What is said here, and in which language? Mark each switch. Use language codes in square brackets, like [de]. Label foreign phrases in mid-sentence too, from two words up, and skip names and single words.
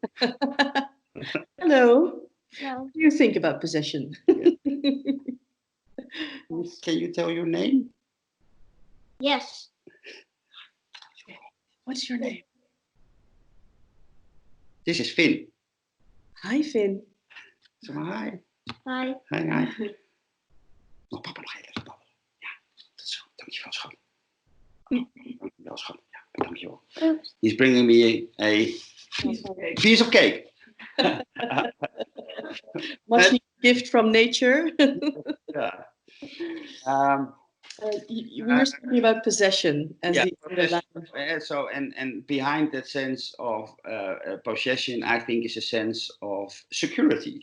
[en] Hello. No. What do you think about possession? Can you tell your name? Yes. What's your name? This is Finn. Hi, Finn. [nl] Zeg maar hi. [en] Hi. Hi. Oh, papa, [nl] nog even babbelen. Ja, dat is zo. Dankjewel, schat. Dankjewel, schat. Ja, dankjewel. [en] Oops. He's bringing me a piece of cake. Much needed gift from nature. Yeah. We were speaking about possession as Yeah, the underlying. so and behind that sense of possession, I think is a sense of security.